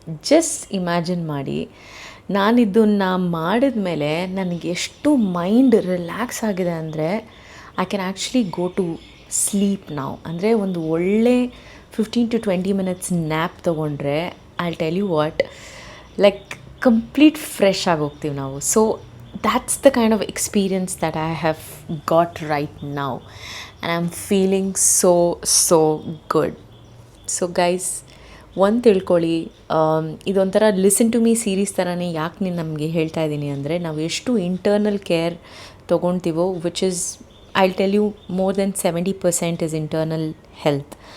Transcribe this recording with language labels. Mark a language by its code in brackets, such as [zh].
[kn] Just imagine ಮಾಡಿ, ನಾನಿದ್ದನ್ನು ಮಾಡಿದ ಮೇಲೆ ನನಗೆ ಎಷ್ಟು ಮೈಂಡ್ ರಿಲ್ಯಾಕ್ಸ್ ಆಗಿದೆ ಅಂದರೆ [en] I can actually go to sleep [kn] ನಾವು. ಅಂದರೆ ಒಂದು ಒಳ್ಳೆ 15 to 20 ಮಿನಿಟ್ಸ್ ನ್ಯಾಪ್ ತೊಗೊಂಡ್ರೆ [en] I tell you what, [kn] like complete fresh ಆಗೋಗ್ತೀವಿ ನಾವು. [en] So that's the kind of experience that I have got right now, and I'm feeling so good. [kn] So guys, ಒಂದು ತಿಳ್ಕೊಳ್ಳಿ, ಇದೊಂಥರ listen to me series ಥರನೇ. ಯಾಕೆ ನೀನು ನಮಗೆ ಹೇಳ್ತಾ ಇದ್ದೀನಿ ಅಂದರೆ, ನಾವು ಎಷ್ಟು internal care ತೊಗೊಳ್ತೀವೋ, [en] Which is I tell you more than 70% is internal health.